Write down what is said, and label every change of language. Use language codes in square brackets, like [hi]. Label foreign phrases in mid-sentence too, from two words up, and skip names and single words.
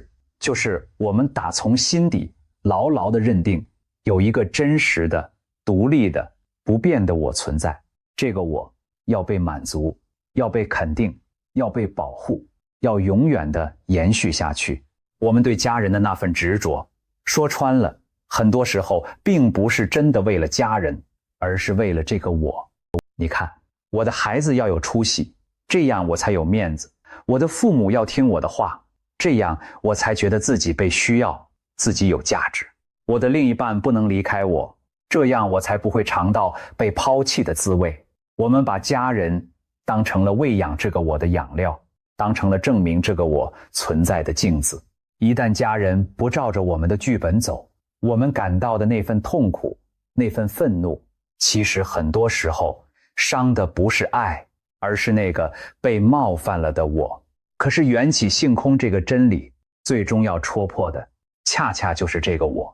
[zh] 就是我們打從心底牢牢地認定有一個真實的獨立的不變的我存在，這個我要被滿足，要被肯定，要被保護，要永遠地延續下去。我們對家人的那份執着，說穿了，很多時候並不是真的為了家人，而是為了這個我。你看，我的孩子要有出息，這樣我才有面子；我的父母要聽我的話，這樣我才覺得自己被需要，自己有價值；我的另一半不能離開我，這樣我才不會嘗到被拋棄的滋味。我們把家人當成了餵養這個我的養料，當成了證明這個我存在的鏡子。一旦家人不照着我們的劇本走，我們感到的那份痛苦，那份憤怒，其實很多時候傷的不是愛，而是那個被冒犯了的我。可是缘起性空這個真理，最終要戳破的，恰恰就是這個我。